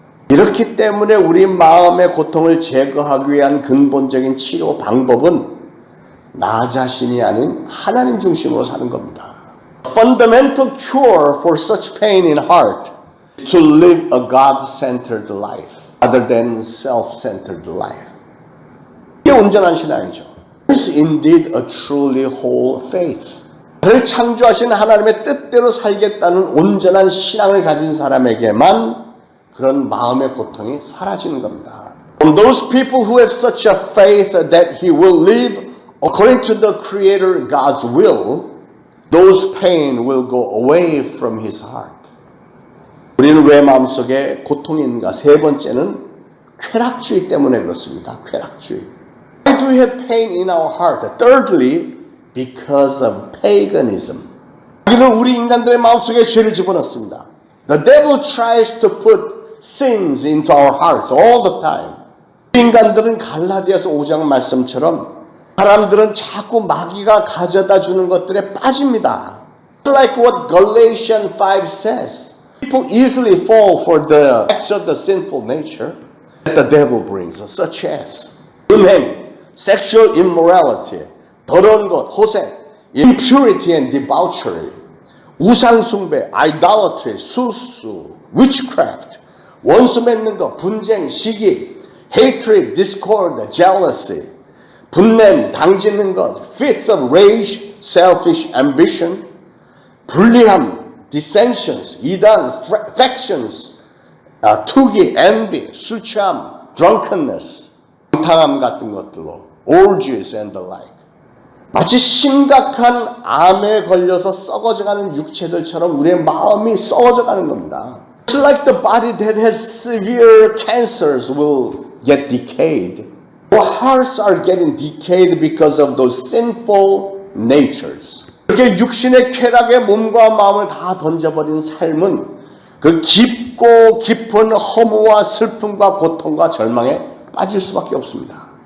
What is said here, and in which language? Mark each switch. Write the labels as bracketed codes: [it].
[ko] 이렇기 때문에 우리 마음의 고통을 제거하기 위한 근본적인 치료 방법은 나 자신이 아닌 하나님 중심으로 사는 겁니다. [en] Fundamental cure for such pain in heart is to live a God-centered life rather than self-centered life. [ko] 이게 온전한 신앙이죠. [en] This is indeed a truly whole faith. [ko] 나를 창조하신 하나님의 뜻대로 살겠다는 온전한 신앙을 가진 사람에게만 그런 마음의 고통이 사라지는 겁니다. [en] From those people who have such a faith that he will live according to the Creator God's will, those pain will go away from his heart. [ko] 우리는 왜 마음속에 고통이 있는가? 세 번째는 쾌락주의 때문에 그렇습니다. 쾌락주의. [en] Why do we have pain in our heart? Thirdly, because of paganism. [ko] 우리는 우리 인간들의 마음속에 죄를 집어넣습니다. [en] The devil tries to put sins into our hearts all the time. [ko] 인간들은 갈라디아서 5장 말씀처럼 사람들은 자꾸 마귀가 가져다 주는 것들에 빠집니다. [en] It's like what Galatians 5 says. People easily fall for the acts of the sinful nature that the devil brings, such as [ko] 음행, [en] sexual immorality, [ko] 더러운 것, 호색, [en] impurity and debauchery, [ko] 우상숭배, [en] idolatry, [ko] 수수, [en] witchcraft, [ko] 원수 맺는 것, 분쟁, 시기, [en] hatred, discord, jealousy, [ko] 분냄, 당짓는 것, [en] fits of rage, selfish ambition, [ko] 불리함, [en] dissensions, [ko] 이단, [en] factions, [ko] 투기, [en] envy, [ko] 술 취함, [en] drunkenness, [ko] 방탕함 같은 것들로, [en] orgies and the like. [ko] 마치 심각한 암에 걸려서 썩어져가는 육체들처럼 우리의 마음이 썩어져가는 겁니다. [en] It's like the body that has severe cancers will get decayed. Our hearts are getting decayed because of those sinful natures. [ko] 그렇게 육신의 쾌락에 몸과 마음을 다 던져버린 삶은 그 깊고 깊은 허무와 슬픔과 고통과 절망에 빠질 수밖에 없습니다.